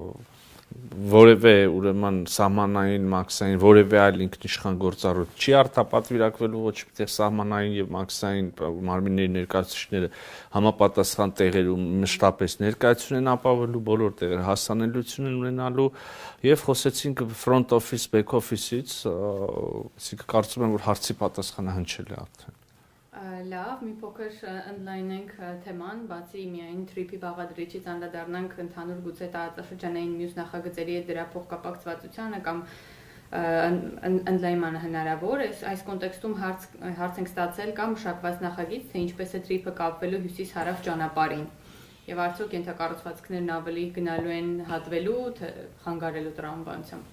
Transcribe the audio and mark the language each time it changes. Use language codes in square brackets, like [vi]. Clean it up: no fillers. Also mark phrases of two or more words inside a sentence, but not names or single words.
[hy] որևէ ուրեմն սահմանային մաքսային որևէ այլ ինքնիշխան գործառույթ չի արտապատվիրակվելու ոչ միտեղ սահմանային եւ մաքսային մարմինների ներկայացուցիչները համապատասխան տեղերում մշտապես ներկայացություն են ապավելու, բոլոր տեղեր հասանելիություն են ունենալու եւ խոսեցինք [en] front office, back office- [hy] ից, այսինքն կարծում եմ, որ հարցի պատասխանը հնչել է արդեն։ Լավ, մի փոքր ընդլայնենք թեման, բացի միայն թրիփի բաղադրիչից անդրադառնանք ընդհանուր գուցե տարածաշրջանային մյուս նախագծերի հետ դրա փոխկապակցվածությանը կամ ընդլայնմանը հնարավոր է։ Այս կոնտեքստում հարց ենք ստացել կամ մշակված նախագիծ, թե ինչպես է թրիփը կապվելու հյուսիս-հարավ ճանապարհին։ Եվ արդյոք ենթակառուցվածքներն ավելի գնալու են հատվելու, թե խանգարելու տրամաբանությամբ։